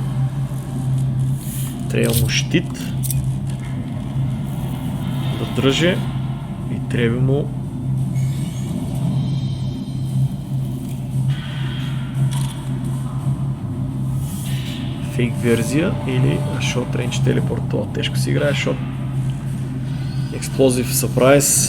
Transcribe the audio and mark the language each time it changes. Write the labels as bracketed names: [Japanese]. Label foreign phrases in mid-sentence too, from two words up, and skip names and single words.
[Bulgarian] Трябва му щит да държи и трябва му фейк версия или [English] short range [Bulgarian] телепорт. Това тежко си играе, [English] short explosive surprise.